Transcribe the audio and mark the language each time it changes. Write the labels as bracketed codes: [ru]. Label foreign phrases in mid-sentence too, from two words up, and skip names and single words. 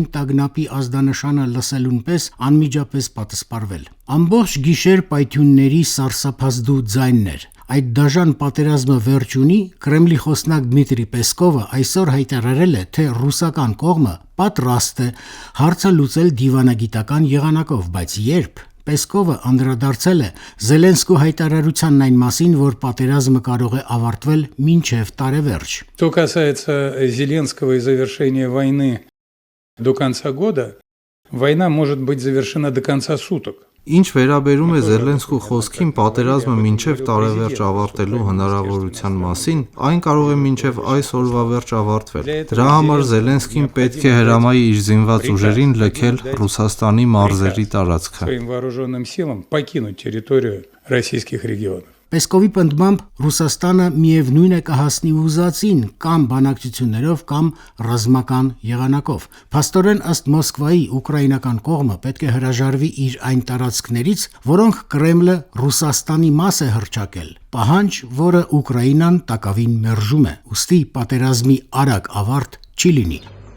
[hy] տագնապի ազդանշանը լսելուն պես անմիջապես պատասպարվել։ Ամբողջ գիշեր պայթյունների սարսափազդու ձայններ։ Այդ դաժան պատերազմը վերջ ունի, Կրեմլի խոսնակ Դմիտրի Պեսկովը այսօր հայտարարել է, թե ռուսական կողմը պատրաստ է հարցը լուծել դիվանագիտական եղանակով, բայց երբ Պեսկովը անդրադարձել է Զելենսկու հայտարարությանն այն մասին, որ պատերազմը կարող է ավարտվել մինչև տարեվերջ։ [ru] Что касается Зеленского и завершения войны до конца года, война может быть завершена до конца суток. [hy] Ինչ վերաբերում է Զելենսկու խոսքին պատերազմը մինչև տարեվերջ ավարտելու հնարավորության մասին, այն կարող է մինչև այս օրվա վերջ ավարտվել։ Դրա համար Զելենսկին պետք է հրամայի իր զինված ուժերին լքել Ռուսաստանի մարզերի տարածքը։ [ru] Своим вооруженным силам покинуть территорию российских регионов. [hy] Պեսկովի պնդմամբ Ռուսաստանը միևնույն է կհասնի ուզածին կամ բանակցություններով կամ ռազմական եղանակով։ Փաստորեն ըստ Մոսկվայի ուկրաինական կողմը պետք է հրաժարվի իր այն տարածքներից, որոնք Կրեմլը Ռուսաստանի մաս է հռչակել։ Պահանջ, որը Ուկրաինան տակավին մերժում է, ուստի պատերազմի արագ ավարտ չի լինի։